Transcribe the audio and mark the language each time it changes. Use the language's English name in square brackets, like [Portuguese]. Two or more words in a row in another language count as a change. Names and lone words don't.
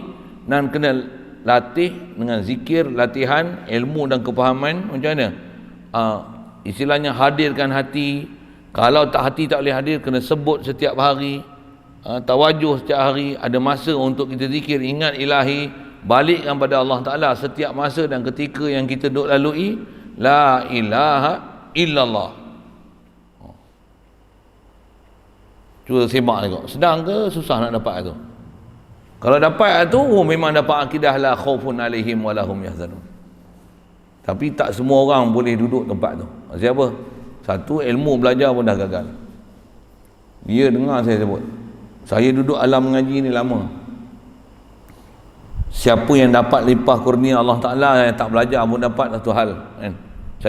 [Malay] Dan kena latih dengan zikir, latihan, ilmu dan kefahaman. Macam mana? Istilahnya hadirkan hati. Kalau tak hati tak boleh hadir, kena sebut setiap hari, tawajuh setiap hari. Ada masa untuk kita zikir, ingat ilahi, balikkan pada Allah Ta'ala setiap masa dan ketika yang kita duk lalui. [Arabic] لا إله إلا الله. [Malay] Cuba semak tengok, sedang ke susah nak dapat tu? Kalau dapat tu, memang dapat akidah [Arabic] لا خوف عليهم ولهم يحزنون. [Malay] Tapi tak semua orang boleh duduk tempat tu. Maksudnya apa? Satu, ilmu belajar pun dah gagal. Dia dengar saya sebut. Saya duduk alam mengaji ni lama. Siapa yang dapat limpah kurnia Allah Ta'ala yang tak belajar pun dapat satu hal.